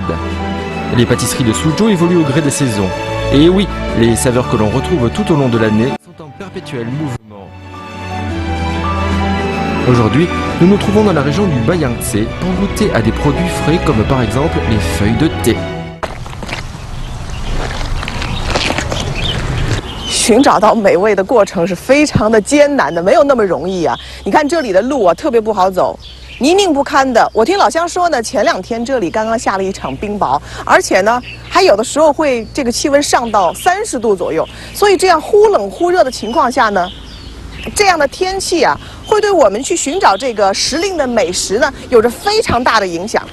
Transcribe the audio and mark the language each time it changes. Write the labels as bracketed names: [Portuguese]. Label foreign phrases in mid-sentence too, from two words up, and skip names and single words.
[French] Les pâtisseries de Suzhou évoluent au gré des saisons. Et oui, les saveurs que l'on retrouve tout au long de l'année sont en perpétuel mouvement. Aujourd'hui, nous nous trouvons dans la région du Bayangtze pour goûter à des produits frais comme par exemple les feuilles de thé. [Chinese] 寻找到美味的过程是非常的艰难的，没有那么容易啊！你看这里的路啊，特别不好走，泥泞不堪的。我听老乡说呢，前2天这里刚刚下了一场冰雹，而且呢，还有的时候会这个气温上到30度左右，所以这样忽冷忽热的情况下呢，这样的天气啊，会对我们去寻找这个时令的美食呢，有着非常大的影响。